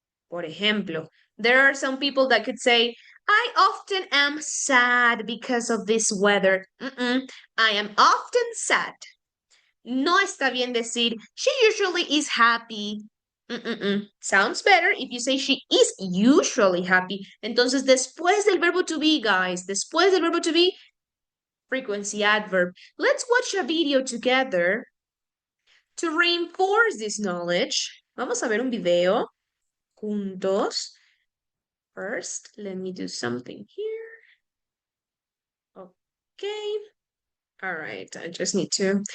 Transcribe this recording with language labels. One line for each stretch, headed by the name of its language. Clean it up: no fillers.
Spanish: Por ejemplo,
English: there are some people that could say, I often am sad because of this weather. I am often sad.
Spanish: No está bien decir,
English: she usually is happy. Sounds better if you say she is usually happy.
Spanish: Entonces, después del verbo to be, guys, después del verbo to be, frequency adverb.
English: Let's watch a video together to reinforce this knowledge.
Spanish: Vamos a ver un video juntos.
English: First, let me do something here. Okay. All right, I just need to.